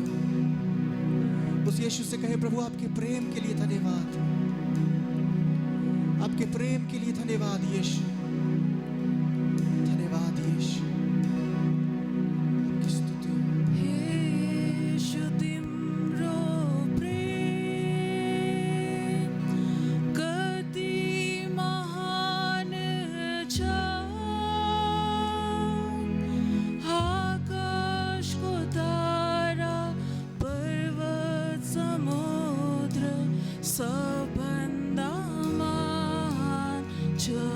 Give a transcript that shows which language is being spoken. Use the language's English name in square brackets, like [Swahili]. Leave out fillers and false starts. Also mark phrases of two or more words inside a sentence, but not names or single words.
[Hindi] उस यीशु से कहे, प्रभु आपके प्रेम के लिए धन्यवाद, आपके प्रेम के लिए धन्यवाद यीशु, धन्यवाद यीशु, आपकी स्तुति। [Nepali] यीशु तिम्रो प्रेम कति महान छ, आकाशको तारा पर्वत समुद्र सबभन्दा महान छ।